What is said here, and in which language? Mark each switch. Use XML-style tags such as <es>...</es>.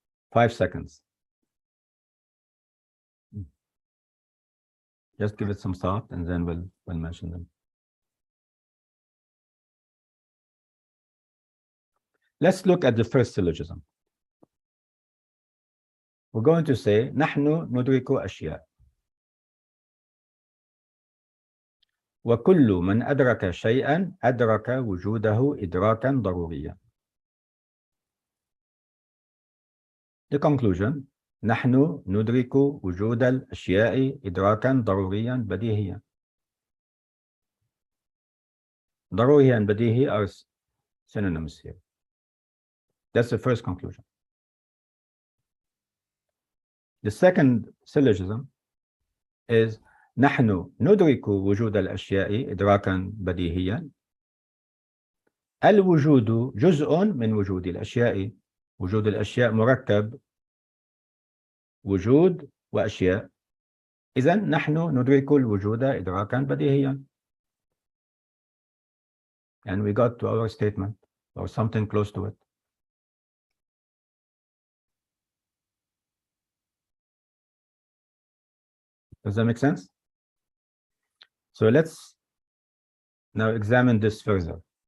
<en>Five seconds. Just give it some thought and then we'll mention them. Let's look at the first syllogism. We're going to say</en> <ar>نحن ندرك أشياء وكل من أدرك شيئا أدرك وجوده إدراكا ضروريا.</ar> <en>The conclusion</en> <ar>نحن ندرك وجود الأشياء إدراكا ضروريا بديهيا.</ar> <en>ضروري and بديهي are synonyms here. That's the first conclusion. The second syllogism is</en> <ar>نحن ندرك وجود الأشياء إدراكا بديهيا. الوجود جزء من وجود الأشياء. وجود الأشياء مركب وجود وأشياء. إذن نحن ندرك الوجود إدراكا بديهيا.</ar> <en>And we got to our statement or something close to it. Does that make sense? So let's now examine this further.</en>